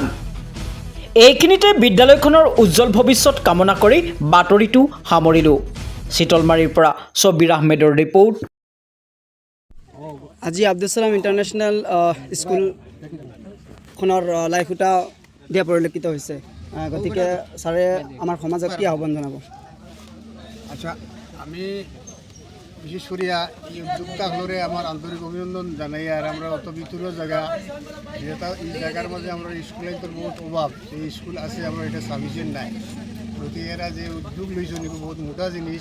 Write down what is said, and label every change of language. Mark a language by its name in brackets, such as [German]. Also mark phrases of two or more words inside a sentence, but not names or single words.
[Assamese] এইখিনিতে বিদ্যালয়খনৰ উজ্জ্বল ভৱিষ্যত কামনা কৰি বাতৰিটো সামৰিলোঁ। চিতলমাৰীৰ পৰা ছবিৰ আহমেদৰ ৰিপৰ্ট। আজি আব্দুল ছালাম ইণ্টাৰনেশ্যনেল স্কুলখনৰ লাইখুঁটা দিয়া পৰিলক্ষিত হৈছে, গতিকে ছাৰে আমাৰ সমাজক কি আহ্বান জনাব? [Bangla] আচ্ছা, আমি বিশেষ করে এই উদ্যোগটা হলে আমার আন্তরিক অভিনন্দন জানাই। আর আমরা অত ভিতরের জায়গা যেটা এই জায়গার মাঝে আমরা স্কুলের তো বহুত অভাব, এই স্কুল আছে আমরা এটা সাফিসিয়েন্ট নাই। গতিকে এরা যে উদ্যোগ লইছেন এগুলো বহুত মোটা জিনিস।